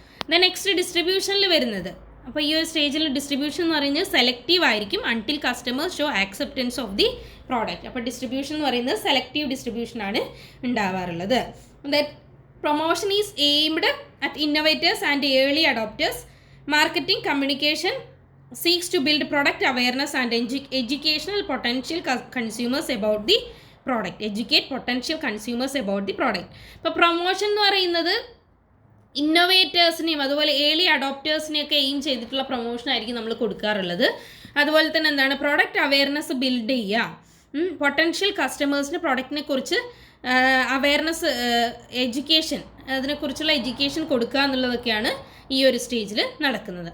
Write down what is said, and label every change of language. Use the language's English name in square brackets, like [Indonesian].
[Malayalam] Then next ഡിസ്ട്രിബ്യൂഷനിൽ വരുന്നത്. അപ്പോൾ ഈ ഒരു സ്റ്റേജിൽ ഡിസ്ട്രിബ്യൂഷൻ എന്ന് പറയുന്നത് സെലക്റ്റീവ് ആയിരിക്കും [English] Until customers show acceptance of the product. [Malayalam] അപ്പോൾ ഡിസ്ട്രിബ്യൂഷൻ എന്ന് പറയുന്നത് selective ഡിസ്ട്രിബ്യൂഷനാണ് ഉണ്ടാവാറുള്ളത്. [English] That promotion is aimed at innovators and early adopters. Marketing communication seeks to build product awareness and educational potential consumers about the product. Educate potential consumers about the product. [Malayalam] ഇപ്പോൾ promotion എന്ന് പറയുന്നത് ഇന്നോവേറ്റേഴ്സിനെയും അതുപോലെ early അഡോപ്റ്റേഴ്സിനെയൊക്കെ aim ചെയ്തിട്ടുള്ള promotion ആയിരിക്കും നമ്മൾ കൊടുക്കാറുള്ളത്. അതുപോലെ തന്നെ എന്താണ്, പ്രോഡക്റ്റ് അവയർനെസ് ബിൽഡ് ചെയ്യുക, പൊട്ടൻഷ്യൽ കസ്റ്റമേഴ്സിന് പ്രോഡക്റ്റിനെ കുറിച്ച് അവയർനെസ്, എഡ്യൂക്കേഷൻ, അതിനെക്കുറിച്ചുള്ള എഡ്യൂക്കേഷൻ കൊടുക്കുക എന്നുള്ളതൊക്കെയാണ് ഈ ഒരു സ്റ്റേജിൽ നടക്കുന്നത്.